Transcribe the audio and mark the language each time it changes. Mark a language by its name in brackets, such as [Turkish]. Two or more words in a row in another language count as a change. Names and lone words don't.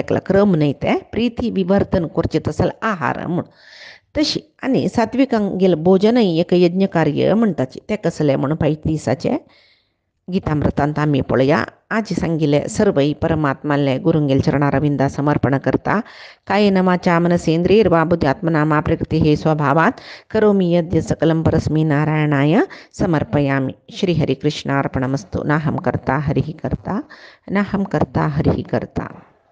[Konkani] लेखला क्रम न्हय ते प्रीती विवर्धन करचें तसले आहार म्हूण तशी आनी सात्विकांक गेलें भोजनय एक यज्ञ कार्य म्हणटाची ते कसले म्हूण पायत दिसाचे गीतामृतांत आमी पळया आज सांगिल्ले सर्वय परमात्माले गुरुंगेल चरणारविंदा समर्पण करता [Sanskrit] कायेन वाचा मनसेंद्रियर्वा बुद्ध्यात्मना मा प्रकृति हे स्वभावात् करोमि यद्य सकलं परस्मै नारायणाय समर्पयामि श्री हरि कृष्णार्पणमस्तु नाहं कर्ता हरिः कर्ता नाहं कर्ता हरिः कर्ता।